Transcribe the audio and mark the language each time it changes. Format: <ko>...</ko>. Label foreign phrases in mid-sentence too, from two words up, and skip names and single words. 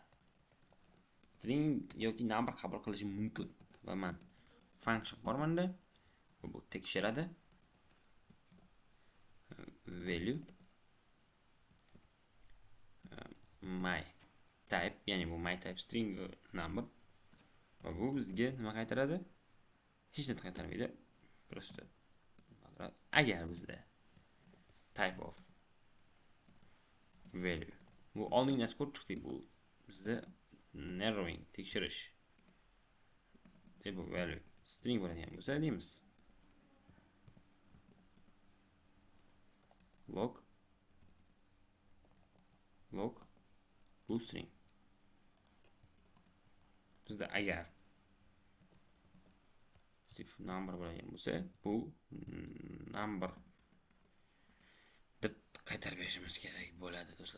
<uz>String yoki number qabul qilishi mumkin. Va men function bor menda. Bu tekshiradi.</uz> <en>Value type,</en> <uz>ya'ni bu</uz> <en>my type string number</en> <uz>va bu bizga nima qaytaradi? Hech narsa qaytarmaydi. Просто agar bizda</uz> <en>type of value</en> <uz>bu oldingi narsa ko'rib chiqdik, bu bizda narrowing tekshirish</uz> <en>type of value string</en> <uz>bo'ladigan bo'lsa deymiz log bu string. Bizda agar number bo'ladigan bo'lsa bu number deb qaytarib berishimiz kerak bo'ladi do'stlar.</uz>